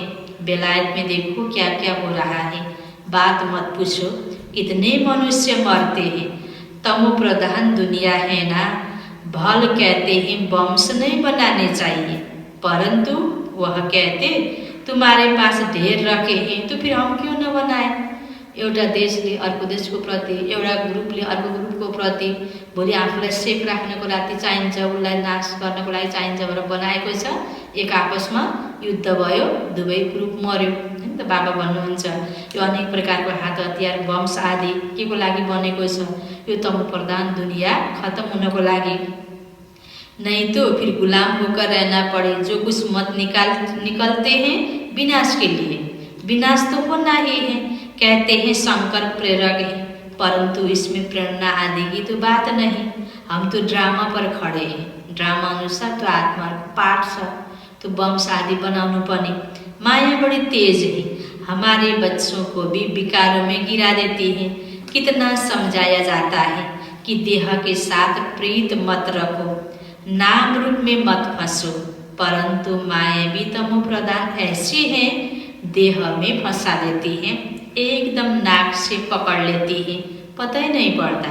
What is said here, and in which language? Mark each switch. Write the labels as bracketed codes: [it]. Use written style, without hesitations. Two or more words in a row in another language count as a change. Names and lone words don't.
[hi] बेलायत में देखो क्या क्या हो रहा है, बात मत पूछो, इतने मनुष्य मरते हैं। तमो प्रधान दुनिया है ना। भल कहते हैं वंश नहीं बनाने चाहिए, परंतु वह कहते तुम्हारे पास ढेर रखे हैं तो फिर हम क्यों न बनाए। [ne] एउटा देशले अर्को देशको प्रति, एउटा ग्रुपले अर्को ग्रुपको प्रति भोलि आफूलाई सेफ राख्नको लागि चाहिन्छ, उसलाई नाश गर्नको लागि चाहिन्छ भनेर बनाएको छ। एक आपसमा युद्ध भयो, दुवै ग्रुप मर्यो। हैन त बाबा भन्नुहुन्छ यो अनेक प्रकारको हात हतियार बम्स आदि के को लागि बनेको छ, यो तमो प्रधान दुनिया खत्म हुनको लागि। [hi] नहीं तो फिर गुलाम होकर रहना पड़े। जो कुछ मत निकलते हैं विनाश के लिए, विनाश तो होना ही है। कहते हैं शंकर प्रेरक है, परंतु इसमें प्रेरणा आदि की तो बात नहीं। हम तो ड्रामा पर खड़े हैं, ड्रामा अनुसार तो आत्मा [ne] पाठ छ, [hi] तो [ne] बम्स आदि बनाउनु पर्ने। [hi] माया बड़ी तेज है, हमारे बच्चों को भी विकारों में गिरा देती है। कितना समझाया जाता है कि देह के साथ प्रीत मत रखो, नाम रूप में मत फंसो, परंतु माया भी तमो प्रधान ऐसी है, देह में फंसा देती है, एकदम नाक से पकड़ लेती है, पता ही नहीं पड़ता।